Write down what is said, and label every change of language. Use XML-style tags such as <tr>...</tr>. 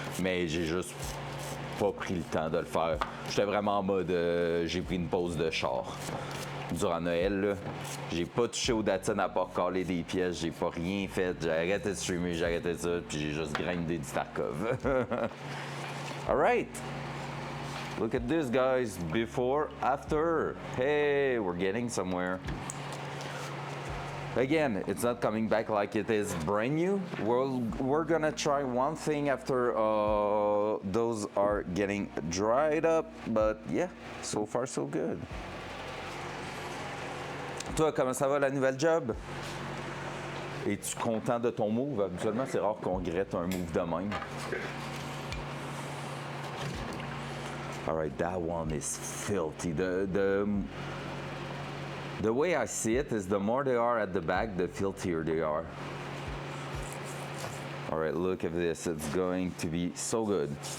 <fr>Mais j'ai juste pas pris le temps de le faire. J'étais vraiment en mode j'ai pris une pause de char. Durant Noël, là, j'ai pas touché au Datsun à part caler des pièces, j'ai pas rien fait, j'ai arrêté de streamer, j'ai arrêté ça, puis j'ai juste grindé du Tarkov.</fr> <en>Alright, look at this guys, before, after, hey, we're getting somewhere. Again, it's not coming back like it is brand new. We're gonna try one thing after those are getting dried up, but yeah, so far so good.</en> <fr>Toi, comment ça va la nouvelle job? Es-tu content de ton move? Habituellement, c'est rare qu'on regrette un move de même.</fr> <en>Alright, that one is filthy. The way I see it is the more they are at the back, the filthier they are. Alright, look at this. It's going to be so good.</en>